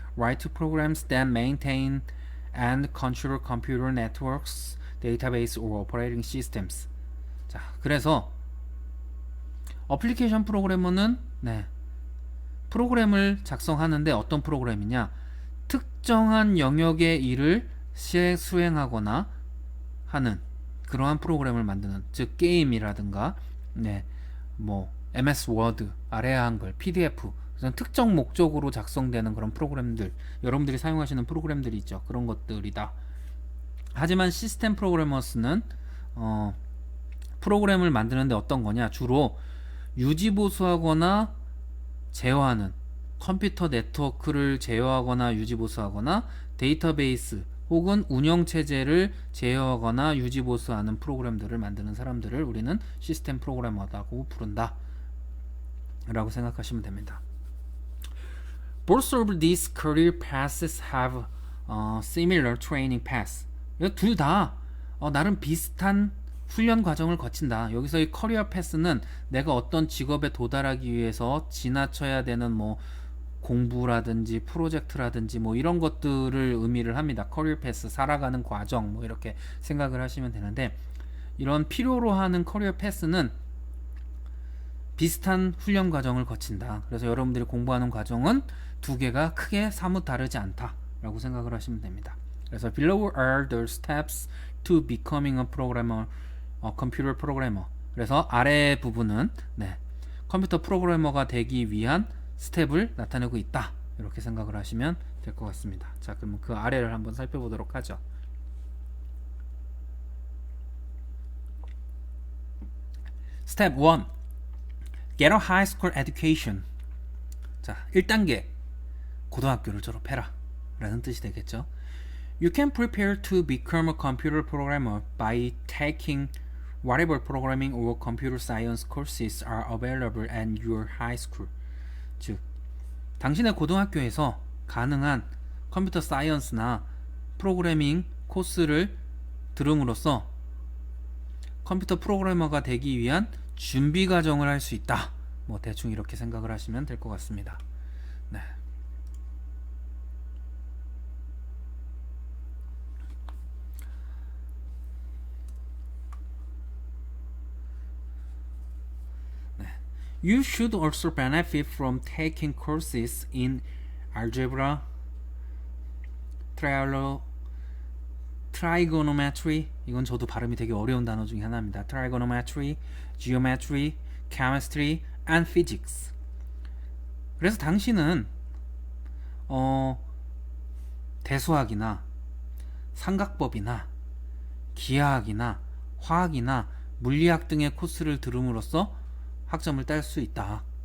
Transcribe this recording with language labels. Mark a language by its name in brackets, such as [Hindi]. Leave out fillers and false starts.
[English] write programs that maintain and control computer networks, database or operating systems. [Korean] 자, 그래서 어플리케이션 프로그래머는 프로그램을 작성하는데 어떤 프로그램이냐? 특정한 영역의 일을 수행하거나 하는 그러한 프로그램을 만드는, 즉 게임이라든가 뭐 MS 워드, 아래아 한글, PDF, 그런 특정 목적으로 작성되는 그런 프로그램들, 여러분들이 사용하시는 프로그램들이 있죠. 그런 것들이다. 하지만 시스템 프로그래머스는 프로그램을 만드는데 어떤 거냐? 주로 유지보수하거나 제어하는, 컴퓨터 네트워크를 제어하거나 유지보수하거나 데이터베이스 혹은 운영체제를 제어하거나 유지보수하는 프로그램들을 만드는 사람들을 우리는 시스템 프로그래머라고 부른다 라고 생각하시면 됩니다. [English] Both of these career paths have similar training paths. [Korean] 둘 다 나름 비슷한 훈련 과정을 거친다. 여기서의 커리어 패스는 내가 어떤 직업에 도달하기 위해서 지나쳐야 되는 뭐 공부라든지 프로젝트라든지 뭐 이런 것들을 의미를 합니다. 커리어 패스, 살아가는 과정 뭐 이렇게 생각을 하시면 되는데, 이런 필요로 하는 커리어 패스는 비슷한 훈련 과정을 거친다. 그래서 여러분들이 공부하는 과정은 두 개가 크게 사뭇 다르지 않다 라고 생각을 하시면 됩니다. 그래서 [English] below are the steps to becoming a programmer, computer programmer. [Korean] 그래서 아래 부분은 컴퓨터 프로그래머가 되기 위한 스텝을 나타내고 있다, 이렇게 생각을 하시면 될 것 같습니다. 자, 그럼 그 아래를 한번 살펴보도록 하죠. [English] Step 1. Get a high school education. [Korean] 자, 1단계 고등학교를 졸업해라 라는 뜻이 되겠죠. [English] You can prepare to become a computer programmer by taking whatever programming or computer science courses are available at your high school. [Korean] 즉, 당신의 고등학교에서 가능한 컴퓨터 사이언스나 프로그래밍 코스를 들음으로써 컴퓨터 프로그래머가 되기 위한 준비 과정을 할 수 있다. 뭐 대충 이렇게 생각을 하시면 될 것 같습니다. 네. [English] You should also benefit from taking courses in algebra, trigonometry, [Korean] 이건 저도 발음이 되게 어려운 단어 중에 하나입니다. [English] trigonometry, geometry, chemistry, and physics. [Korean] 그래서 당신은 대수학이나 삼각법이나 기하학이나 화학이나 물리학 등의 코스를 들음으로써 학점을 딸 수 있다.